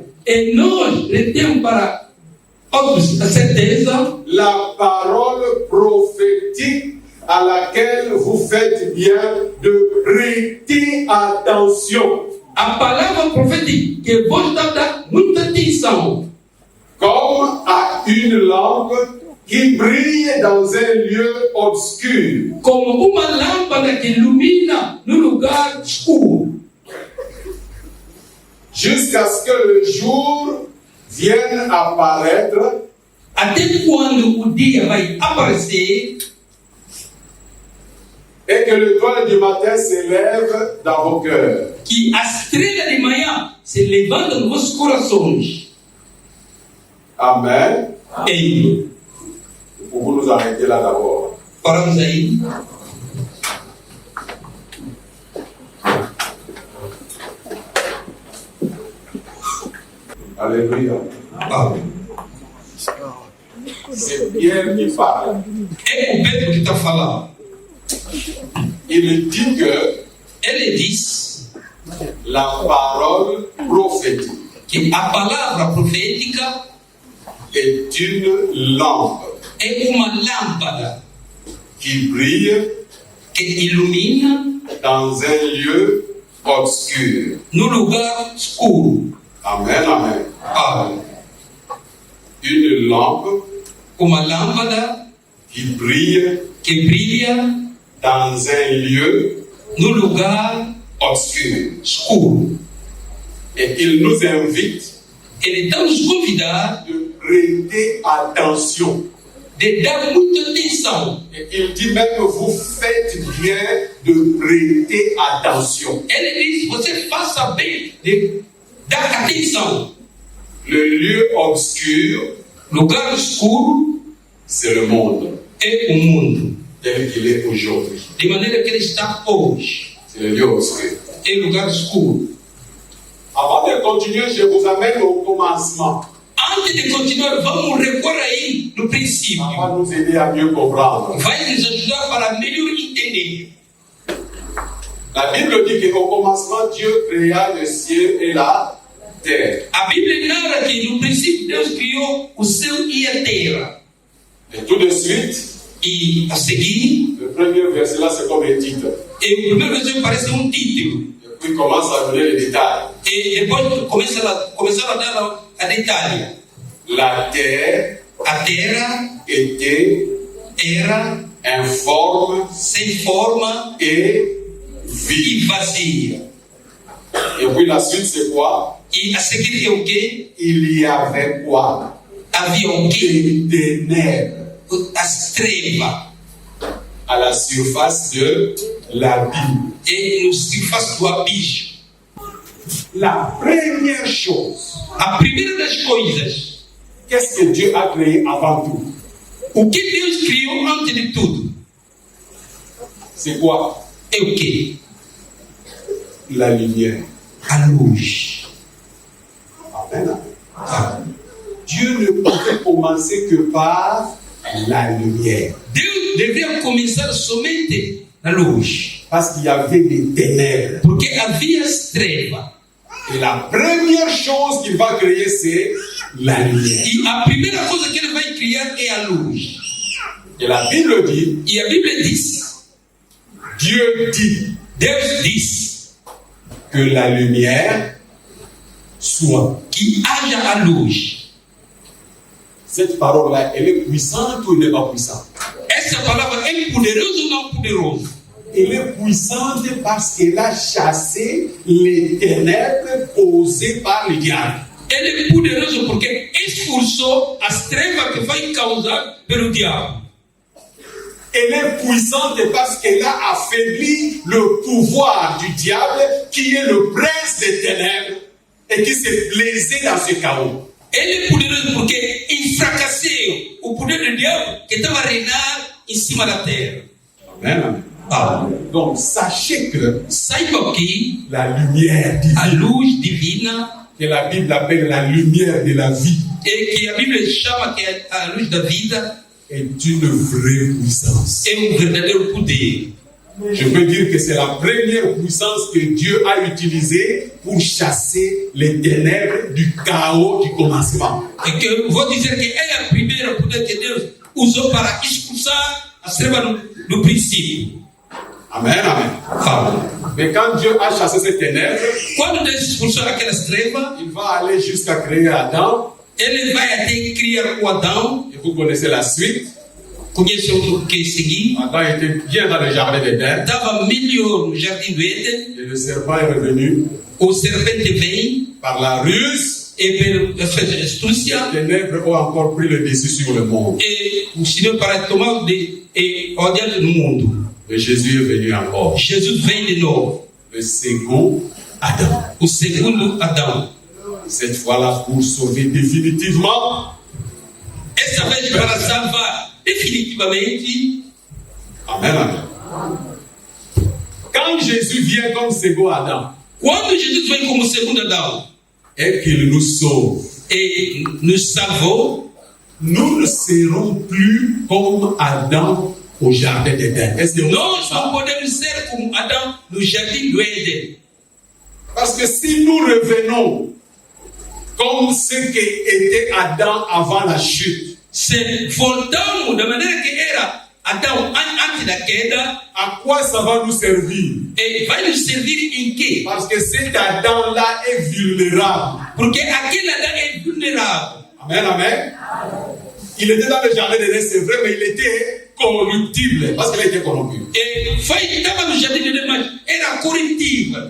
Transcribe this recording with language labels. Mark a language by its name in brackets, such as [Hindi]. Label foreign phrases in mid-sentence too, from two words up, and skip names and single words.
[Portuguese] E nós retemos para outros a certeza [French] la parole prophétique à laquelle vous faites bien de prêter attention, [Portuguese] a palavra profética que vos dá muita atenção, [French] comme à une lampe qui brille dans un lieu obscur, [Portuguese] como uma lâmpada que ilumina no lugar escuro, [French] jusqu'à ce que le jour vienne apparaître [Portuguese] até quando o dia vai aparecer [French] et que l'étoile du matin s'élève dans vos cœurs. [Portuguese] que a estrela de manhã se levanta nos vossos corações. Amen. E [French] Nous pouvons nous arrêter là d'abord. [Portuguese] paramos aí. [French] Alléluia. [Portuguese] Amém. [French] C'est Pierre qui parle. [Portuguese] É o Pedro que está falando. [French] Il dit que [Portuguese] Ele diz [French] la parole prophétique [Portuguese] que a palavra profética [French] est une lampe [Portuguese] é uma lâmpada [French] qui brille [Portuguese] que ilumina [French] dans un lieu obscur. [Portuguese] no lugar escuro. Amen, amen. Amém. [French] Une lampe [Portuguese] Uma lâmpada [French] qui brille [Portuguese] que brilha [French] dans un lieu [Portuguese] no lugar [French] obscur. [Portuguese] escuro. [French] Et il nous invite [Portuguese] Ele está nos convidar [French] de prêter attention. [Portuguese] de dar muita atenção. [French] Et il dit même, vous faites bien de prêter attention. [Portuguese] Ele diz, você faça bem de dar atenção. [French] Le lieu obscur, [Portuguese] Lugar escuro [French] c'est le monde [Portuguese] é o mundo. [French] tel qu'il est aujourd'hui. [Portuguese] De maneira que ele está hoje. [French] C'est le lieu obscur. [Portuguese] É lugar escuro. [French] Avant de continuer, je vous amène au commencement. [Portuguese] Antes antes de continuar, vamos recorrer aí no princípio. [French] Ça va nous aider à mieux comprendre. [Portuguese] Vai nos ajudar para melhor entender. [French] La Bible dit qu'au commencement, Dieu créa le ciel et la terre. [Portuguese] A Bíblia narra que no princípio Deus criou o céu e a terra. [French] Et tout de suite, [Portuguese] E a seguir, [French] le premier verset là, c'est comme un titre. [Portuguese] o primeiro versículo parece um título. [French] Et puis il commence à donner les détails. [Portuguese] E depois começaram a dar a detalhe. [French] La terre [Portuguese] A terra [French] était [Portuguese] era [French] informe [Portuguese] sem forma [French] et [Portuguese] e [French] vide. [Portuguese] vazia. [French] Et puis la suite, c'est quoi? [Portuguese] E a seguir é o quê? [French] Il y avait quoi? [Portuguese] Havia o quê? [French] Des ténèbres [Portuguese] As trevas. [French] à la surface de l'abîme. [Portuguese] E no surface do abismo. [French] La première chose, [Portuguese] A primeira das coisas, [French] qu'est-ce que Dieu a créé avant tout? [Portuguese] o que Deus criou antes de tudo? [French] C'est quoi? [Portuguese] É o quê? [French] La lumière. [Portuguese] A luz. Amen. [French] Dieu ne pouvait commencer que par la lumière. [Portuguese] Deus deveria começar somente na luz, [French] Parce qu'il y avait des ténèbres. [Portuguese] porque havia as trevas. [French] Et la première chose qu'il va créer, c'est la lumière. [Portuguese] E a primeira coisa que ele vai criar é a luz. [French] Et la Bible dit, [Portuguese] E a Bíblia diz, [French] Dieu dit [Portuguese] Deus diz, [French] que la lumière soit. [Portuguese] que haja a luz. [French] Cette parole-là, elle est puissante ou elle n'est pas puissante? [Portuguese] Essa palavra é poderosa ou não poderosa? [French] Elle est puissante parce qu'elle a chassé les ténèbres causées par le diable. [Portuguese] Ele é poderoso porque expulsou as trevas que foi causada pelo diabo. [French] Elle est puissante parce qu'elle a affaibli le pouvoir du diable qui est le prince des ténèbres et qui se plaisait dans ce chaos. [Portuguese] Ele é poderoso porque enfraqueceu o poder do diabo que estava a reinar em cima da terra. Amen. Ah, [French] Donc sachez que [Portuguese] saiba que [French] la lumière [Portuguese] a [French] divine, [Portuguese] luz divina, [French] que la Bible appelle la lumière de la vie, [Portuguese] e que a Bíblia chama que é a luz da vida, [French] est une vraie puissance. [Portuguese] é verdadeiro poder. [French] Je peux dire que c'est la première puissance que Dieu a utilisée pour chasser les ténèbres du chaos du commencement. [Portuguese] E que eu vou dizer que é a primeira poder que Deus usou para expulsar as trevas no princípio. Amen, amen. Ah, [French] Mais quand Dieu a chassé ces ténèbres, [Portuguese] quando Deus expulsou aquelas trevas, [French] il va aller jusqu'à créer Adam. [Portuguese] ele vai até criar o Adão. [French] Et vous connaissez la suite. [Portuguese] Conhece o que seguir? [French] Adam était bien dans le jardin d'Éden. [Portuguese] Estava melhor no jardim do Éden. [French] Et le serpent est revenu [Portuguese] O serpente vem [French] par la ruse. [Portuguese] e pela astúcia [French] Les ténèbres ont encore pris le dessus sur le monde. [Portuguese] e o Senhor para tomar adiante no mundo. [French] Mais Jésus est venu encore. [Portuguese] Jesus vem de novo. [French] Le second Adam. [Portuguese] O segundo Adão. [French] Cette fois-là pour sauver définitivement. [Portuguese] Essa vez para salvar definitivamente. Amen, amen. [French] Quand Jésus vient comme second Adam [Portuguese] Quando Jesus vem como segundo Adão [French] et qu'il nous sauve, [Portuguese] e nos salvou, [French] nous ne serons plus comme Adam au jardin d'Éden. Est-ce que [Portuguese] nós não podemos ser como Adão no jardim do Éden. [French] Parce que si nous revenons comme ce qu'était Adam avant la chute, [Portuguese] Se voltamos da maneira que era Adão antes da queda, [French] à quoi ça va nous servir? [Portuguese] e vai nos servir em quê? [French] Parce que cet Adam-là est vulnérable. [Portuguese] Porque aquele Adão é vulnerável. Amen, amen. [French] Il était dans le jardin d'Éden, c'est vrai, mais il était corruptible parce qu'il était corrompu. [Portuguese] Estava no jardim de Éden, mas era corruptível.